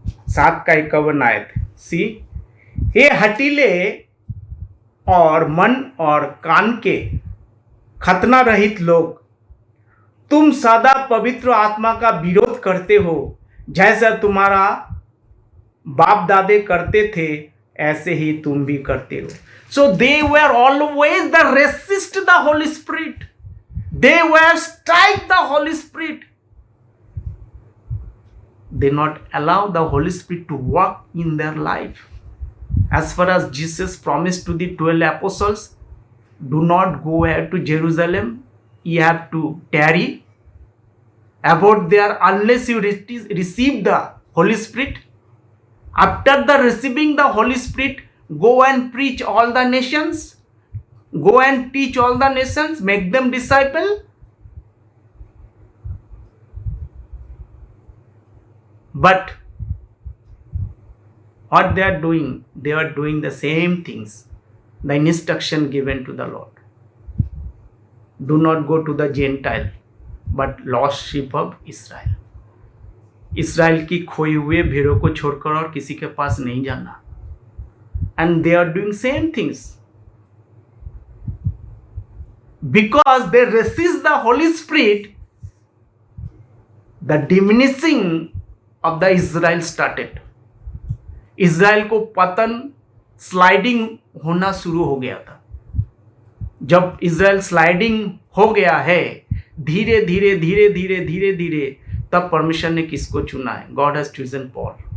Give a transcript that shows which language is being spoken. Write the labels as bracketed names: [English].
[Hindi] 7-51 आयत, सी, हे हटीले और मन और कान के खतना रहित लोग, तुम सदा पवित्र आत्मा का विरोध करते हो, जैसा तुम्हारा बाप दादे करते थे ऐसे ही तुम भी करते हो। [English] So they were always the resist the Holy Spirit, they were strike the Holy Spirit, they not allow the Holy Spirit to work in their life. As far as Jesus promised to the 12 apostles, do not go to Jerusalem, you have to tarry about there unless you receive the Holy Spirit. After the receiving the Holy Spirit, go and preach all the nations, go and teach all the nations, make them disciple. But what they are doing? They are doing the same things, the instruction given to the Lord. Do not go to the Gentile, but lost sheep of Israel. [Hindi] Israel की खोई हुए भेड़ों को छोड़कर और किसी के पास नहीं जाना. [English] And they are doing same things. Because they resist the Holy Spirit, the diminishing of the Israel started. [Hindi] Israel को पतन, स्लाइडिंग होना शुरू हो गया था. जब इज़राइल स्लाइडिंग हो गया है धीरे धीरे धीरे धीरे धीरे धीरे, तब परमेश्वर ने किसको चुना है? [English] God has chosen Paul.